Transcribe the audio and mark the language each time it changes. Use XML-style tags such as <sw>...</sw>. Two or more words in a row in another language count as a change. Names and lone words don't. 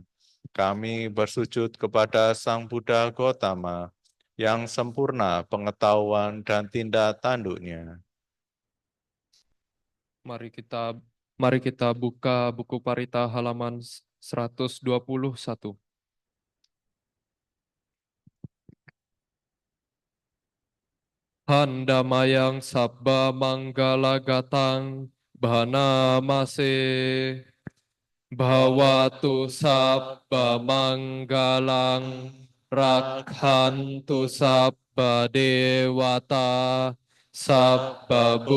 <id>Kami bersujud kepada Sang Buddha Gautama, yang sempurna pengetahuan dan tindak tanduknya. Mari kita buka buku Parita halaman 121.</id> <pi>Handamayang sabba manggala gatang bhana mase bhavatu sabba manggalang rakhantu sabba dewata sabba</pi>